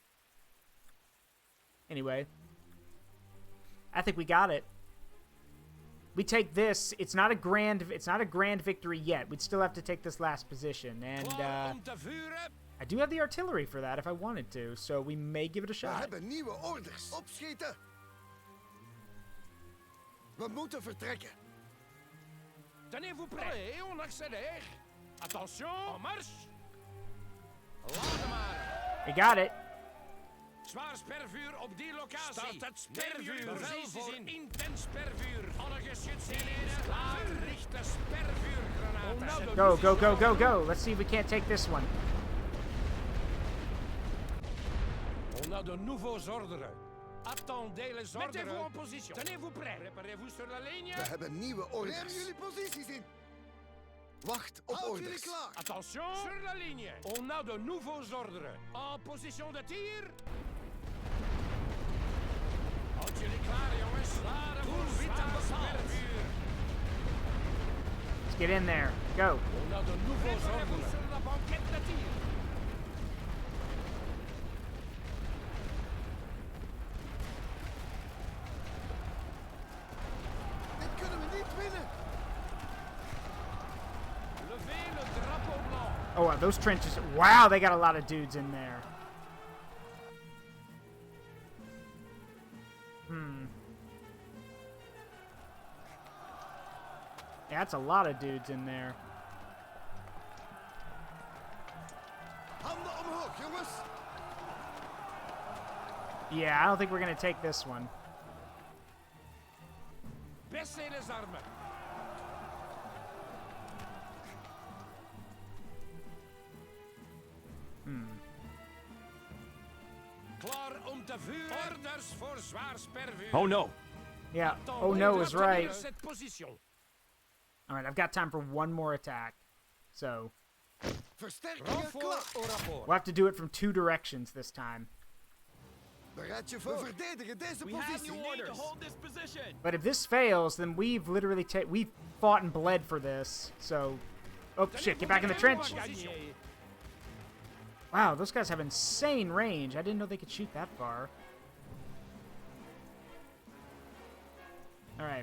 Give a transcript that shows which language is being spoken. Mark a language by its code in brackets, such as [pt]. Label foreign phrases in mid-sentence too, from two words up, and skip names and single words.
[en] Anyway, I think we got it. We take this. It's not a grand victory yet. We'd still have to take this last position, and I do have the artillery for that if I wanted to, so we may give it a shot. [nl] We hebben nieuwe orders. Opschieten. We moeten vertrekken. [fr] Tenez-vous prêts, on accélère. Attention, en marche. [nl] Laat maar. [en] We got it. [nl] Zwaar spervuur op die locatie. Start het spervuur. Bevel voor intens spervuur. Alle geschützeenheden klaar. Richten spervuurgranaten. [en] Go, go, go, go, go. Let's see if we can't take this one. [fr] On a de nouveaux ordres. Attendez les ordres. Mettez-vous en position. Tenez-vous prêts. Préparez-vous sur la ligne. [nl] We hebben nieuwe orders. Neem jullie posities in. Wacht op orders. Klaar. [fr] Attention, sur la ligne. On a de nouveaux ordres. En position de tir. [nl] Houd jullie klaar, jongens. Klare voor zwaar spervuur. [en] Let's get in there. Go. [fr] On a de nouveaux ordres. Sur la banquette de tir. [nl] Dit kunnen we niet winnen. [fr] Levez le drapeau blanc. [en] Oh, those trenches. Wow, they got a lot of dudes in there. Yeah, that's a lot of dudes in there. [nl] Handen omhoog, jongens. [en] Yeah, I don't think we're going to take this one. [fr] Baissez les armes. [nl] Klaar om te vuren. Orders voor zwaar spervuur. [en] Oh no. Yeah. Oh no is right. [fr] Cette position. [en] All right, I've got time for one more attack. So [nl] Versterkingen klaar. [fr] Au rapport. [en] we'll have to do it from two directions this time. [nl] Bereid je voor. We verdedigen deze [en] We have [nl] positie. [en] new orders. To hold this position. But if this fails, then we've literally we've fought and bled for this. So, oh shit, get back in the trench. Wow, those guys have insane range. I didn't know they could shoot that far. All right.